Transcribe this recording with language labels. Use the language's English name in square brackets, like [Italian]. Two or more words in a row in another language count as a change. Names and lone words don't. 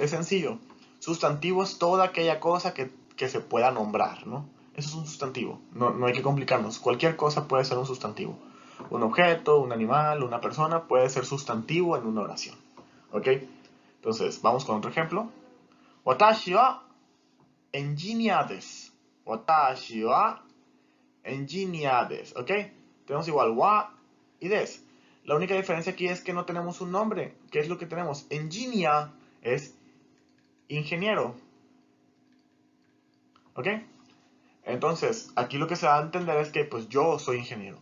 [Spanish] Es sencillo. Sustantivo es toda aquella cosa que se pueda nombrar, ¿no? Eso es un sustantivo. No hay que complicarnos. Cualquier cosa puede ser un sustantivo. Un objeto, un animal, una persona puede ser sustantivo en una oración. ¿Ok? Entonces, vamos con otro ejemplo. [Japanese] 私はエンジニアです. 私はエンジニアです. [Spanish] ¿Ok? Tenemos igual wa y des. La única diferencia aquí es que no tenemos un nombre. ¿Qué es lo que tenemos? Engineer es ingeniero. ¿Ok? Entonces, aquí lo que se da a entender es que pues yo soy ingeniero.